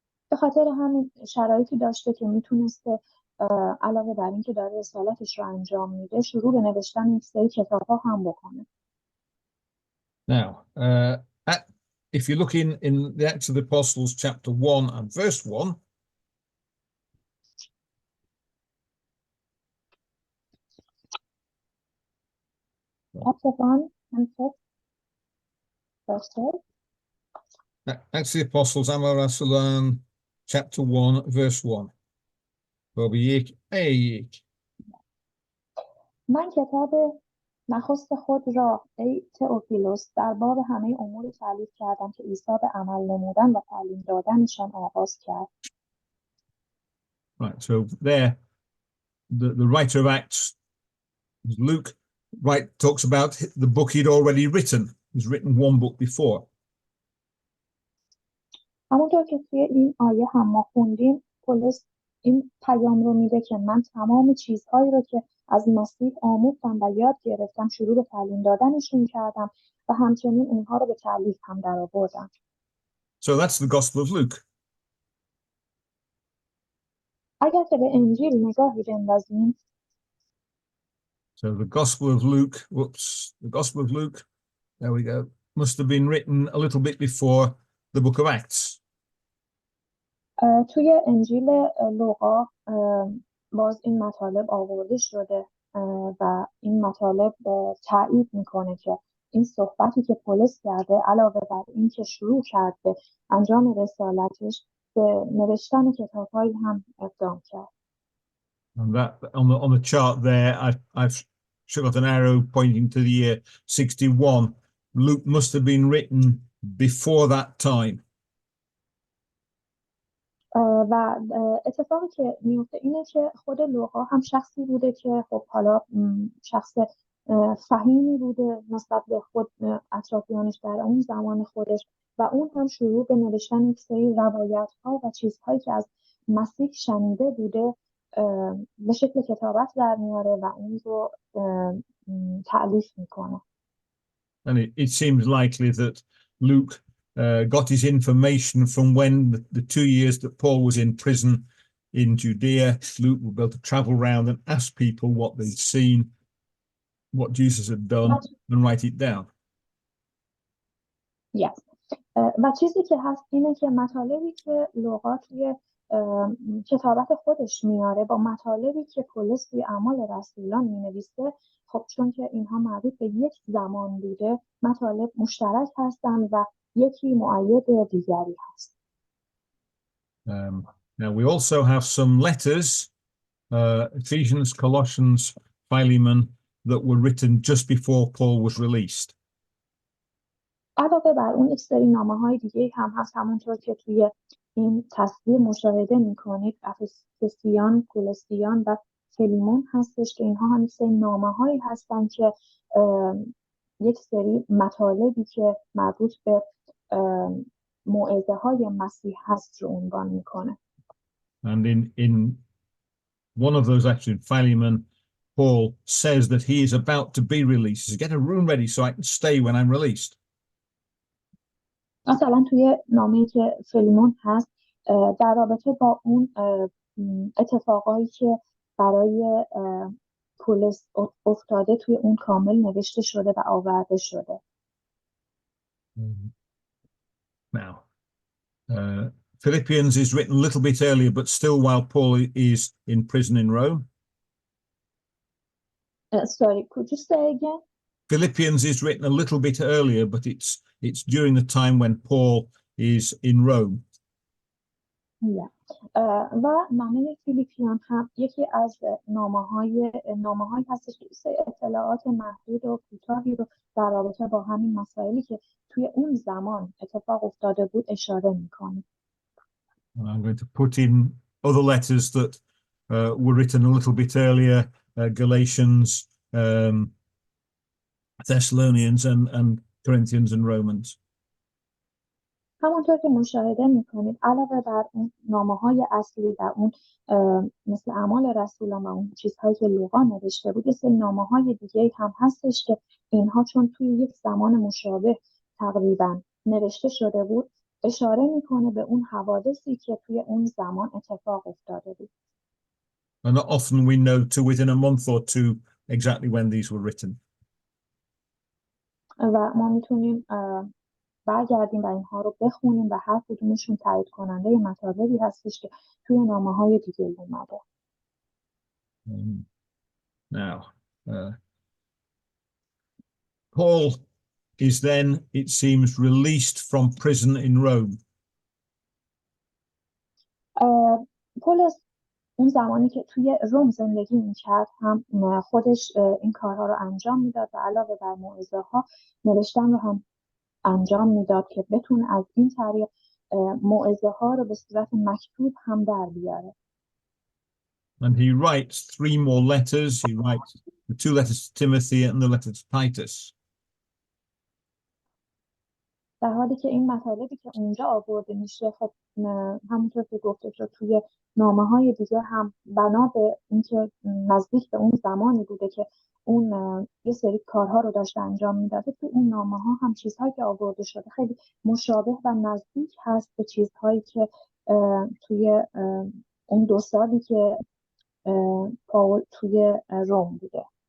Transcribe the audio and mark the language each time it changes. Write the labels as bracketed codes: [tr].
[fa] به خاطر همین شرایطی داشته که میتونسته علاوه بر این که داره رسالتش رو انجام میده شروع به نوشتن یک سری کتاب‌ها هم بکنه. [en] Now, if you look in the Acts of the Apostles, chapter 1 and verse 1, Chapter 1 and verse 1. Acts of the Apostles, [fa] اعمال رسولان, [en] chapter 1, verse 1. [fa] باب 1. من کتاب نخست خود را ای تئوفیلوس در باب همه امور تعلیف کردم که عیسی به عمل نمودن و تعلیم دادنشان آغاز کرد. [en] Right, so there, the writer of Acts, Luke, talks about the book he'd already written. He's written one book before. [fa] همونطور که توی این آیه هم ما خوندیم پولس این پیام رو میده که من تمام چیزهایی رو که از مسیح آموختم و یاد گرفتم شروع به تعلیم دادنشون کردم و همچنین اونها رو به تألیف هم در آوردن. [en] So that's the Gospel of Luke. [fa] اگر که به انجیل نگاهی بندازیم، [en] So the Gospel of Luke, the Gospel of Luke, there we go, must have been written a little bit before the book of Acts. [fa] توی انجیل لوقا باز این مطالب آورده شده و این مطالب تایید میکنه که این صحبتی که پولس کرده علاوه بر این که شروع کرد به انجام رسالتش، به نوشتن کتاب‌هایی هم اقدام کرد. [en] And that on the chart there, I've got an arrow pointing to the year 61. Luke must have been written before that time. [fa] و اتفاقی که میفته اینه که خود لوقا هم شخصی بوده که خب حالا شخص فهیمی بوده نسبت به خود اطرافیانش در اون زمان خودش و اون هم شروع به نوشتن یک سری روایت‌ها و چیزهایی که از مسیح شنیده بوده به شکل کتابت در میاره و اون رو تألیف میکنه. [en] And it seems likely that Luke got his information from when the 2 years that Paul was in prison in Judea. Luke would be able to travel around and ask people what they'd seen, what Jesus had done, and write it down. Yes. [fa] و چیزی که هست اینه که مطالبی که لوقا توی کتابت خودش میاره با مطالبی که پولس توی اعمال رسولان مینویسه، خب چون که اینها مربوط به یک زمان بوده مطالب مشترک هستن و یکی مؤید دیگری هست. [en] Now we also have some letters, Ephesians, Colossians, Philemon, that were written just before Paul was released. [fa] علاوه بر اون یک سری نامه‌های دیگه هم هست، همونطور که توی این تصویر مشاهده می‌کنید، افسوسیان، کولوسیان و فیلیمون هستش که اینها هم یک سری نامه‌هایی هستن که یک سری مطالبی که مربوط به موعظه‌های مسیح هست رو عنوان می‌کنه. [en] And in one of those actually, Philemon, Paul says that he is about to be released. He says, get a room ready so I can stay when I'm released. [fa] مثلا توی نامه‌ای که فیلیمون هست در رابطه با اون اتفاقایی که برای پولس افتاده توی اون کامل نوشته شده و آورده شده. [en] Now, Philippians is written a little bit earlier, but still while Paul is in prison in Rome. Sorry, could you say again? Philippians is written a little bit earlier, but it's during the time when Paul is in Rome. Yeah. [fa] و نامه فیلیپیان هم یکی از نامه‌های هستش که اطلاعات محدود و کوتاهی رو در رابطه با همین مسائلی که توی اون زمان اتفاق افتاده بود اشاره می‌کنه. [en] I'm going to put in other letters that were written a little bit earlier, Galatians, Thessalonians and Corinthians and Romans. [fa] همونطور که مشاهده میکنید علاوه بر اون نامه‌های اصلی و اون مثل اعمال رسولان و اون چیزهایی که لوقا نوشته بود، یه سری نامه‌های دیگه هم هستش که اینها چون توی یک زمان مشابه تقریبا نوشته شده بود اشاره میکنه به اون حوادثی که توی اون زمان اتفاق افتاده بود. [en] And often we know to within a month or two exactly when these were written. [fa] و ما میتونیم برگردیم و اینها رو بخونیم و هر کدومشون تایید کننده مطالبی هستش که توی نامه‌های دیگه اومده. [en] Now, Paul is then, it seems, released from prison in Rome. [fa] پولس اون زمانی که توی روم زندگی میکرد هم خودش این کارها رو انجام میداد و علاوه بر موعظه‌ها نوشتن رو هم انجام میداد که بتونه از این طریق موعظه‌ها رو به صورت مکتوب هم در بیاره. [en] And he writes 3 more letters. He writes the 2 letters to Timothy and the letter to Titus. [fa] در حالی که این مطالبی که اونجا آورده میشه خب همونطور که گفته شد توی نامه‌های دیگه هم بنا به اینکه نزدیک به اون زمانی بوده که اون یه سری کارها رو داشته انجام میداده، توی اون نامه‌ها هم چیزهایی که آورده شده خیلی مشابه و نزدیک هست به چیزهایی که توی اون 2 سالی که پاول توی روم بوده.